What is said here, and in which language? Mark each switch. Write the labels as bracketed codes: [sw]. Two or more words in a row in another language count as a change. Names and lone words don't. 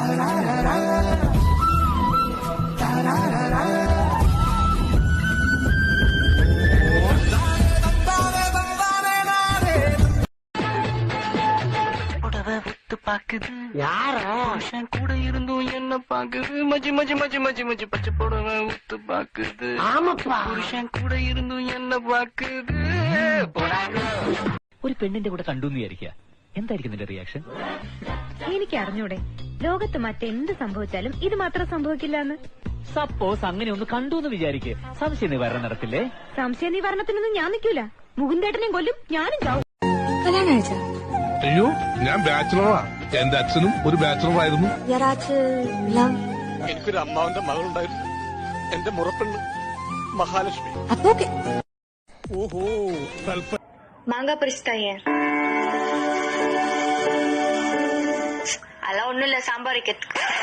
[ta] புருஷன் கூட இருந்தும் என்ன பாக்குது மச்சி மச்சி மச்சி மச்சி மச்சி பச்சை புடவை உத்து பாக்குது. புருஷன் கூட இருந்து என்னை பாக்குது. [ml] ഒരു പെണ്ണിന്റെ കൂടെ കണ്ടു എന്ന് വിചാരിക്കുക, എന്തായിരിക്കും നിന്റെ റിയാക്ഷൻ? എനിക്ക് അറിഞ്ഞൂടെ, ലോകത്ത് മറ്റെന്ത് സംഭവിച്ചാലും ഇത് മാത്രം സംഭവിക്കില്ല എന്ന്. സപ്പോസ് അങ്ങനെ ഒന്ന് കണ്ടു എന്ന് വിചാരിക്കുക, സംശയ നിവാരണം നടത്തില്ലേ? സംശയ നിവാരണത്തിനൊന്നും ഞാൻ നിൽക്കൂല. മുകുന്ദേട്ടനെയും കൊല്ലും, ഞാനും ചാവും. [ta] கல்யாணம் ஆயிடுச்சா? [ml] അയ്യോ, ഞാൻ ബാച്ചിലറാ. എന്റെ അച്ഛനും ഒരു ബാച്ചിലർ ആയിരുന്നു. എനിക്കൊരു അമ്മാവന്റെ മകളുണ്ടായിരുന്നു, എന്റെ മുറപ്പെണ്ണ് മഹാലക്ഷ്മി. [ta] அப்போ ஓகே. [ml] ഓഹോ, [ta] மாங்காய் பறிச்சுட்டாங்க. அதெல்லாம் ஒண்ணும் இல்ல, சாம்பார் வைக்கிறதுக்கு.